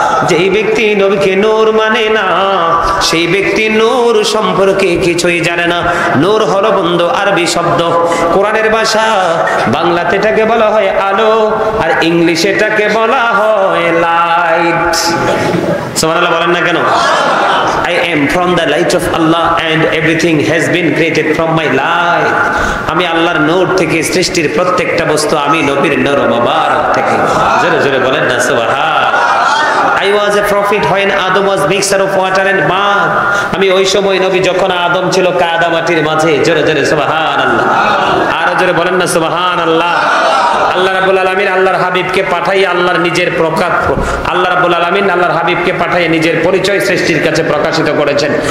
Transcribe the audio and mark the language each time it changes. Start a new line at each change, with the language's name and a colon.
Bangla: যেই ব্যক্তি নবীকে নূর মানে না সেই ব্যক্তি নূর সম্পর্কে কিছুই জানে না। নূর হলো বন্ধু আরবি শব্দ, কোরআনের ভাষা। বাংলাতে এটাকে বলা হয় আলো, আর ইংলিশে এটাকে বলা হয় লাইট। সুবহানাল্লাহ বলেন না কেন?
English: I am from the light of Allah and everything has been created from my light.
Bangla: আমি আল্লাহর নূর থেকে সৃষ্টির প্রত্যেকটা বস্তু আমি নবীর নূর মোবারক থেকে। জোরে জোরে বলেন না সুবহান।
English: I was a prophet when Adam was mixture of water and mud.
Bangla: আমি ওই সময় নবী যখন আদম ছিল কাদা মাটির মাঝে। জোরে জোরে সুবহানাল্লাহ। আর জোরে বলেন না সুবহানাল্লাহ। আল্লাহ রাব্বুল আলামিন আল্লাহর হাবিবকে পাঠাইয়া আল্লাহর নিজের প্রকাশ, আল্লাহ রাব্বুল আলামিন আল্লাহর হাবিবকে পাঠাইয়া নিজের পরিচয় সৃষ্টির কাছে প্রকাশিত করেছেন।